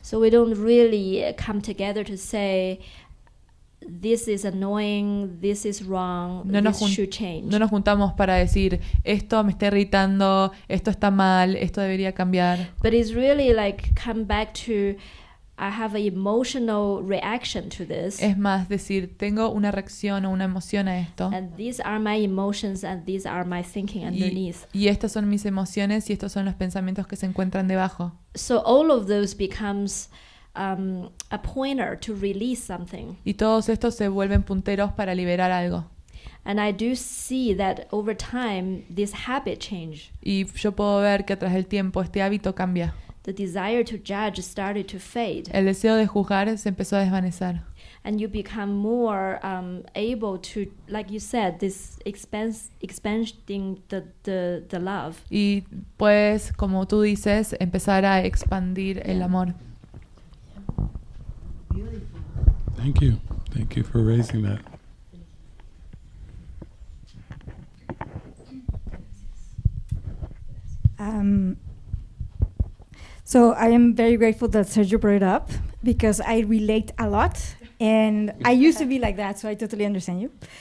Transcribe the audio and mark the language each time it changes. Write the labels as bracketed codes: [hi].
[en] So we don't really come together to say this is annoying, this is wrong, [es] No nos [en] this [es] jun- [en] should change. [es] No nos juntamos para decir, esto me está irritando, esto está mal, esto debería cambiar. [en] But it's really like come back to I have an emotional reaction to this. [es] Es más, decir, tengo una reacción o una emoción a esto. [en] And these are my emotions and these are my thinking underneath. [es] Y estas son mis emociones y estos son los pensamientos que se encuentran debajo. [en] So all of those becomes a pointer to release something. [es] Y todos estos se vuelven punteros para liberar algo. [en] And I do see that over time this habit change. [es] Y yo puedo ver que a través del tiempo este hábito cambia. [en] The desire to judge started to fade. [es] El deseo de juzgar se empezó a desvanecer. [en] And you become more able to, like you said, this expanding the love. [es] Y puedes, como tú dices, empezar a expandir el amor. [en] Thank you. Thank you for raising that. So I am very grateful that Sergio brought it up because I relate a lot and I used to be like that, so I totally understand you.